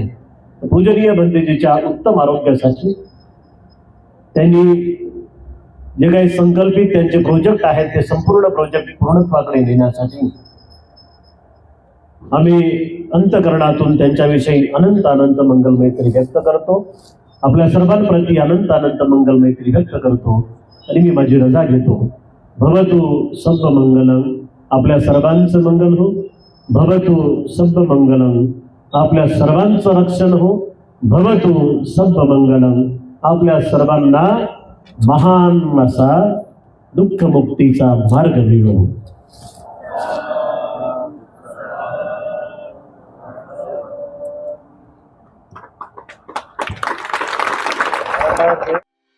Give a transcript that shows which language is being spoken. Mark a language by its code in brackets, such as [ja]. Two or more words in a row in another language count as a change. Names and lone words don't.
[mr] पूजनीय बंधूजीच्या उत्तम आरोग्यासाठी त्यांनी जे काही संकल्पित त्यांचे प्रोजेक्ट आहेत ते संपूर्ण प्रोजेक्ट पूर्णत्वाकडे नेण्यासाठी आम्ही अंतकरणातून त्यांच्याविषयी अनंत अनंत मंगल मैत्री व्यक्त करतो. आपल्या सर्वांप्रती अनंत अनंत मंगल मैत्री व्यक्त करतो आणि मी माझी रजा घेतो. [pi] भवतु सब्ब मंगलम, [mr] आपल्या सर्वांचं मंगल हो. [pi] भवतु सब्ब मंगलम, [mr] आपल्या सर्वांचं रक्षण हो. [pi] भवतु सब्ब मंगलम, [mr] आपल्या सर्वांना महान असा दुःख मुक्तीचा मार्ग मिळो.